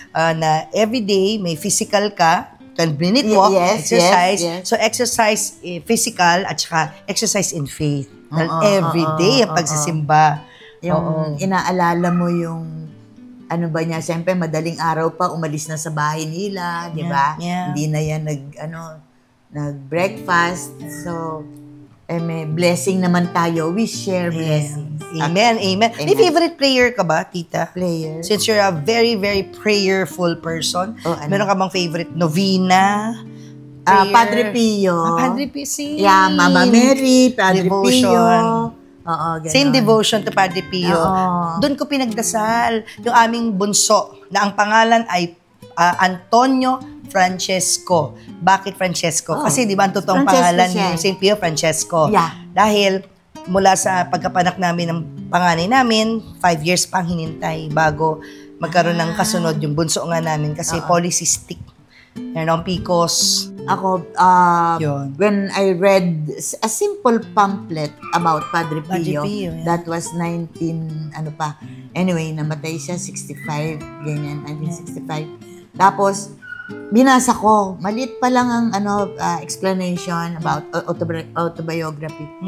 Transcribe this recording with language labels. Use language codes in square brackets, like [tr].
[tl] Na [en] every day [tl] may physical ka, [en] 12-minute walk, exercise. Yes. So, exercise physical [tl] at saka [en] exercise in faith. [tl] Every day ang pagsisimba. Yung inaalala mo yung siyempre madaling araw pa, umalis na sa bahay nila, di ba? [en] Yeah. [tl] Hindi na yan nag-breakfast. So, may blessing naman tayo. [en] We share blessings. [tl] Amen. May favorite prayer ka ba, Tita? [en] Prayer? Since you're a very, very prayerful person, [tl] meron ka bang favorite novena? [en] Padre Pio. [tl] Padre Pio, si Mama Mary, Padre Pio. [en] Same devotion to Padre Pio. [tl] Doon ko pinagdasal yung aming bunso na ang pangalan ay Antonio Francesco. Bakit Francesco? Kasi di ba ang totoong pangalan ni St. Pio Francesco? [en] Yeah. [tl] Dahil mula sa pagkapanak namin ng panganay namin, 5 years pang hinintay bago magkaroon ng kasunod yung bunso nga namin kasi polycystic. Meron PCOS. Ako, [en] when I read a simple pamphlet about Padre Pio, that was 19, anyway, [tl] namatay siya, [en] 65, ganyan, 1965. [tl] Tapos, binasa ko, maliit pa lang ang explanation about autobiography.